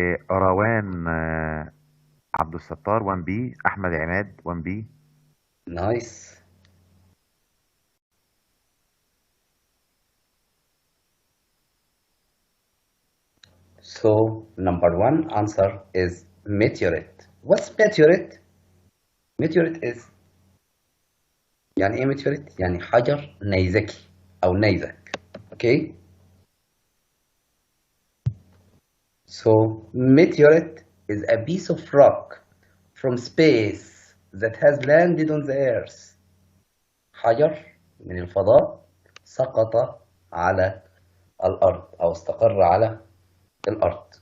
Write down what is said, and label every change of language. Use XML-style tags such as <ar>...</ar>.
<ar>روان عبد الستار 1B. أحمد عماد 1B.</ar> <en>Nice. So number 1 answer is meteorite. What's meteorite? Meteorite is</en> <ar>يعني ايه meteorite؟ يعني حجر نيزكي أو نيزك.</ar> <en>Okay? So meteorite is a piece of rock from space that has landed on the earth.</en> <ar>حجر من الفضاء سقط على الأرض أو استقر على الأرض.</ar>